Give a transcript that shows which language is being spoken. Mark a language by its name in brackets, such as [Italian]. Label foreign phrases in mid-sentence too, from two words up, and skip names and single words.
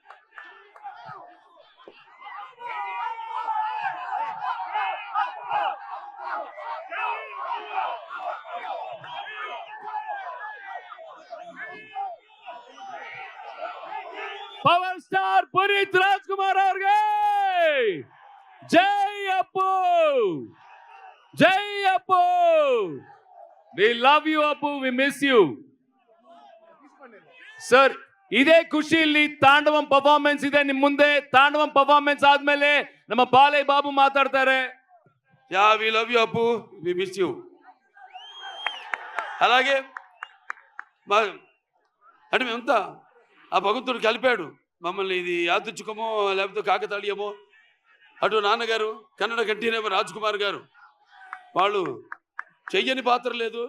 [Telugu] పవర్ స్టార్ పునీత్ రాజ్ కుమార్ ಅವ್ರಿಗೆ జై అప్పు, జై అప్పు. [English] We love you Appu, we miss you sir. [Kannada] ಇದೇ ಖುಷಿಯಲ್ಲಿ ತಾಂಡವಂ ಪರ್ಫಾರ್ಮೆನ್ಸ್ ಇದೆ ನಿಮ್ ಮುಂದೆ. ತಾಂಡವಂ ಪರ್ಫಾರ್ಮೆನ್ಸ್ ಆದ್ಮೇಲೆ ನಮ್ಮ ಬಾಲಯ್ಯ ಬಾಬು ಮಾತಾಡ್ತಾರೆ. [English] Ya we love you Appu, we miss you. [Telugu] అలాగే అంటే మేమంతా ఆ భగవంతుడు కలిపాడు మమ్మల్ని. ఇది యాదృచ్ఛికమో లేకపోతే కాకతాళీయమో, అటు నాన్నగారు కన్నడ కంఠీరేమ రాజ్ కుమార్ గారు, వాళ్ళు చెయ్యని పాత్ర లేదు.